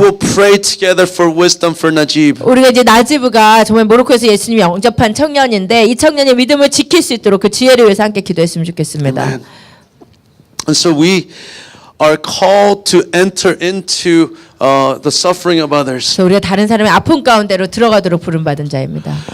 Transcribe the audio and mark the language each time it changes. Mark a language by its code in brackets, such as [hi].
[en] will pray together for wisdom for Najib. [ko] 우리가 이제 나지브가 정말 모로코에서 예수님이 영접한 청년인데 이 청년의 믿음을 지킬 수 있도록 그 지혜를 위해서 함께 기도했으면 좋겠습니다. [en] Amen. And so we are called to enter into the suffering of others. [ko] 그래서 우리가 다른 사람의 아픔 가운데로 들어가도록 부름받은 자입니다.